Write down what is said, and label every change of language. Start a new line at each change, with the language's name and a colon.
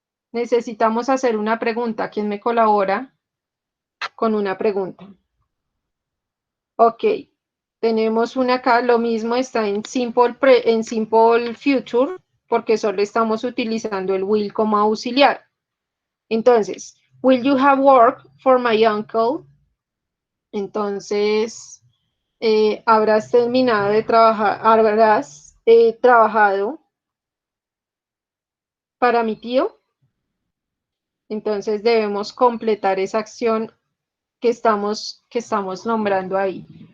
Spanish: Necesitamos hacer una pregunta. ¿Quién me colabora con una pregunta? Ok, tenemos una acá, lo mismo está en simple future, porque solo estamos utilizando el will como auxiliar. Entonces,
English: will you have work for my uncle?
Spanish: Entonces, habrás terminado de trabajar, habrás trabajado para mi tío. Entonces, debemos completar esa acción que estamos nombrando ahí.